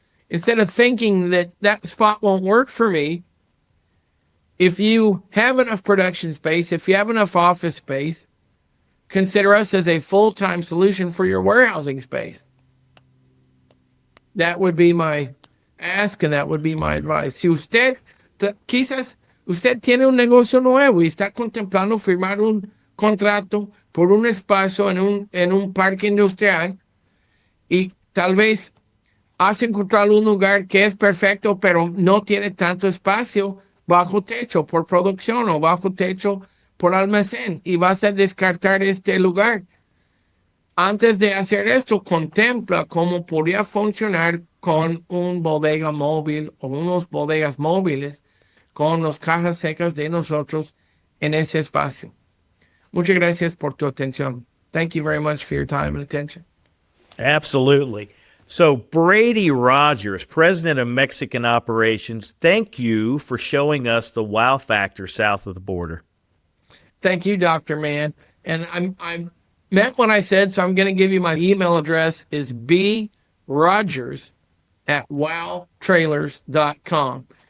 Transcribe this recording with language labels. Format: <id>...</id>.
<en>Instead of thinking that that spot won't work for me, if you have enough production space, if you have enough office space, consider us as a full-time solution for your warehousing space. That would be my ask, and that would be my advice.</en> <es>Si usted, quizás usted tiene un negocio nuevo y está contemplando firmar un contrato por un espacio en un parque industrial, y tal vez has encontrado un lugar que es perfecto, pero no tiene tanto espacio bajo techo por producción o bajo techo por almacén, y vas a descartar este lugar. Antes de hacer esto, contempla cómo podría funcionar con un bodega móvil o unos bodegas móviles con las cajas secas de nosotros en ese espacio. Muchas gracias por tu atención.</es> <en>Thank you very much for your time and attention. Absolutely. So, Brady Rodgers, President of Mexican Operations, thank you for showing us the wow factor south of the border. Thank you, Dr. Mann. And I meant what I said, so I'm going to give you my email address is brodgers@wowtrailers.com.</en>